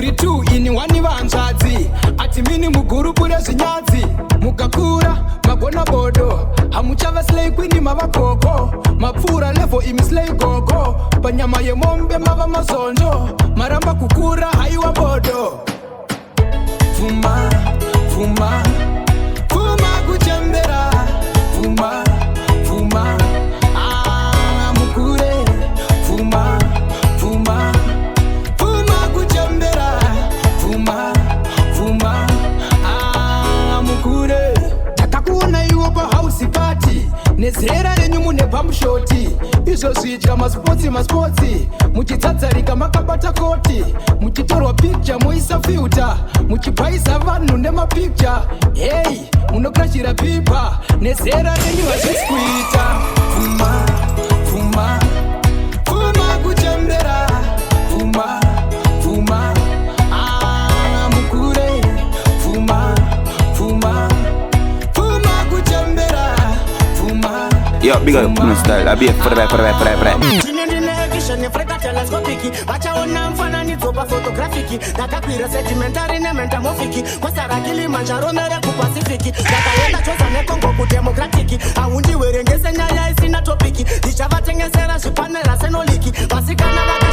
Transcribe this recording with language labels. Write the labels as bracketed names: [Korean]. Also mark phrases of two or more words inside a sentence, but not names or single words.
[Shona] 2 in 1 vanzvadzi ati mini mugurupu rezvinyadzi mukakura magona bodo hamuchava [English] slay queen [Shona] mava koko mapfura level imi slay gogo panyama yemombe mava mazonjo maramba kukura haiwa bodo Fuma, fuma, fuma kuchembera Fuma, fuma, mukure Fuma, fuma, fuma kuchembera Fuma, fuma, mukure Takakuona iwo pa [English] house party [Shona] nezera renyu mune pamushoti izvo zvidya maspotsi muchitsatsarika makabata koti muchitorwa picture moisa filter muchipwaisa vanhu nemapicture hei munokrashira pipa nezera renyu hazvisi kuita Fuma, fuma, fuma kuchembera Fuma, fuma, mukure Fuma, fuma, fuma kuchembera Fuma. [English] Yo, big up my style. I be a for [Shona] telescopiki vachaona mfananidzo pafotografiki ndakakwira sedimentari nementamofiki kwasara kilimanjaro nerekupasifiki ndakaenda choza nekongo kudemokratiki haundiwerengese nyaya isina topiki ndichavatengesera zvipanera senoliki vasikana